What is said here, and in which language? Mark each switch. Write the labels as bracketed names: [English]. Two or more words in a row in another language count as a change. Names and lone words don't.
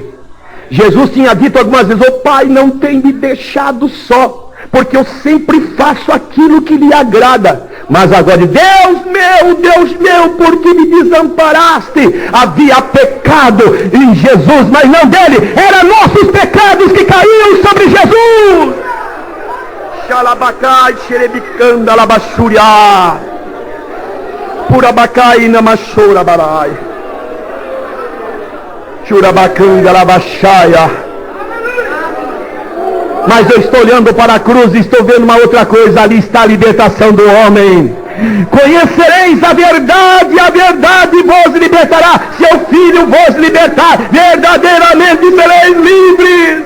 [Portuguese] Jesus tinha dito algumas vezes: o Pai não tem me deixado só, porque eu sempre faço aquilo que lhe agrada. Mas agora, Deus meu, por que me desamparaste? Havia pecado em Jesus, mas não dele, eram nossos pecados que caíam sobre Jesus. Xalabacai, xerebicanda, labachuriá, purabacai, namachura, barai, churabacanda, labachaia. Mas eu estou olhando para a cruz e estou vendo uma outra coisa: ali está a libertação do homem. Conhecereis a verdade vos libertará. Seu Filho vos libertar, verdadeiramente sereis livres.